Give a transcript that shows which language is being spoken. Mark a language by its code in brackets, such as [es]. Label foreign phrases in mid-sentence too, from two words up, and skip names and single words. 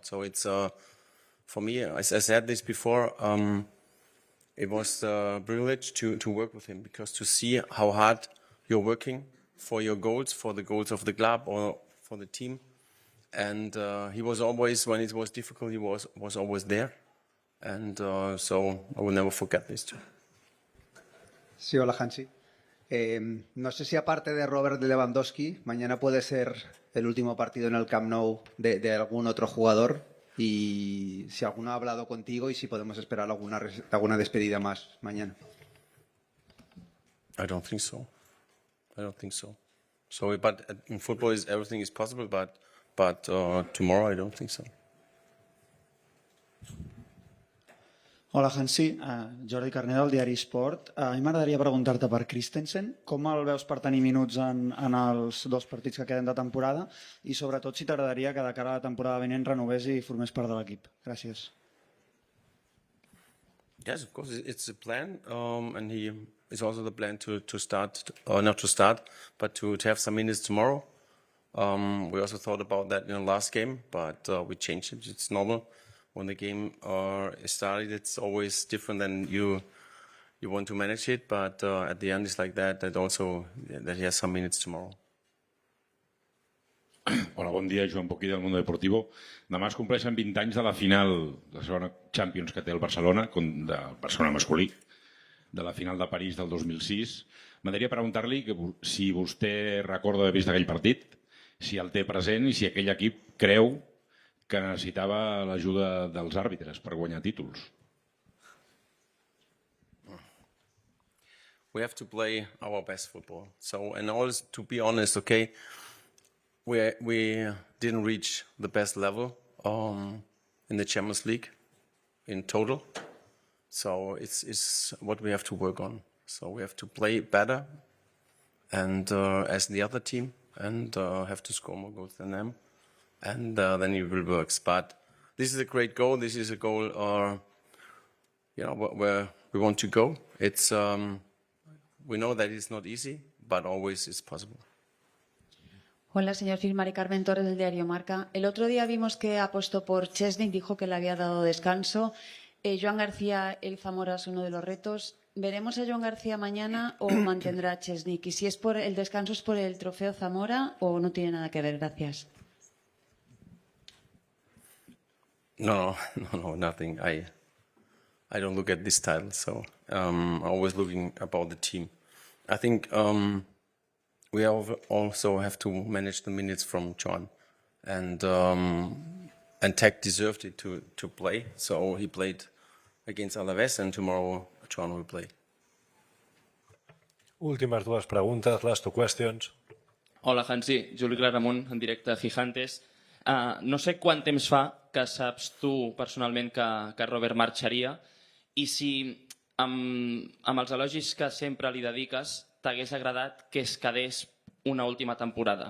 [en] So it's for me, as I said this before, it was a privilege to work with him, because to see how hard you're working for your goals, for the goals of the club or for the team. And he was always, when it was difficult, he was always there. And so I will never forget this too. [es] Sí, hola, Hansi. No sé si aparte de Robert Lewandowski, mañana puede ser el último partido en el Camp Nou de algún otro jugador, y si alguno ha hablado contigo y si podemos esperar alguna despedida más mañana. [en] I don't think so. So, but in football, everything is possible, but tomorrow I don't think so. [ca] Hola, Hansi. Jordi Carner, del diari Sport. A mi m'agradaria preguntar-te per Christensen. Com el veus per tenir minuts en els 2 partits que queden de temporada? I sobretot si t'agradaria que de cara a la temporada vinent renovés i formés part de l'equip. Gràcies. [en] Yes, of course, it's a plan, and it's also the plan to start, or not to start, but to have some minutes tomorrow. We also thought about that in the last game, but we changed it. It's normal. When the game is started, it's always different than you want to manage it, but at the end it's like that he has some minutes tomorrow. [ca] Hola, bon dia, Joan Poquí del Mundo Deportivo. Demà es compleixen 20 anys de la final de la segona Champions que té el Barcelona, del Barcelona masculí, de la final de París del 2006. M'agradaria preguntar-li si vostè recorda haver vist aquell partit, si el té present i si aquell equip creu que necessitava l'ajuda dels àrbitres per guanyar títols. [en] We have to play our best football. So, and also, to be honest, okay, we didn't reach the best level in the Champions League in total. So it's what we have to work on. So we have to play better and as the other team, and have to score more goals than them. And then it will work. But this is a great goal. This is a goal, where we want to go. It's we know that it's not easy, but always it's possible. [es] Hola, señor Phil. Mari Carmen Torres, del diario Marca. El otro día vimos que apostó por Chesney, dijo que le había dado descanso. Joan García, el Zamora es uno de los retos. ¿Veremos a Joan García mañana o mantendrá a Chesney? Y si es por el descanso, ¿es por el trofeo Zamora o no tiene nada que ver? Gracias. [en] No, nothing. I don't look at this title, so I'm always looking about the team. I think we also have to manage the minutes from John, and Tech deserved it to play, so he played against Alaves, and tomorrow John will play. [ca] Últimes 2 preguntes, [en] last 2 questions. [ca] Hola, Hansi. Juli Claramunt, en directe a Gigantes. No sé quant temps fa que saps tu personalment que Robert marxaria i si amb els elogis que sempre li dediques t'hagués agradat que es quedés una última temporada.